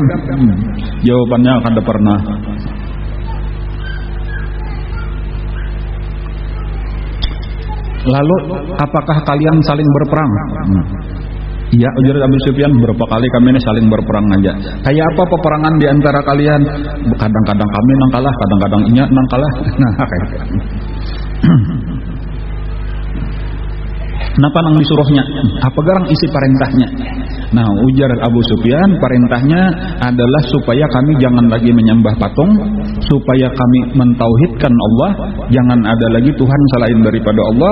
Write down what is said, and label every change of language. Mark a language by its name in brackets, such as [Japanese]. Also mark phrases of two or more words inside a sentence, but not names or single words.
[Indonesian] Jawabannya kada pernah. Lalu apakah kalian saling berperang? Iya, ujar Abu Sufyan, berapa kali kami ini saling berperang aja. Kayak apa peperangan di antara kalian? [Banjar] Kadang-kadang kami nang kalah, kadang-kadang inya nang kalah. Nah, kayak Napa nang disuruhnya? [Indonesian] Apa garang isi perintahnya? Nah, ujar Abu Sufyan, perintahnya adalah supaya kami jangan lagi menyembah patung, supaya kami mentauhidkan Allah, jangan ada lagi Tuhan selain daripada Allah.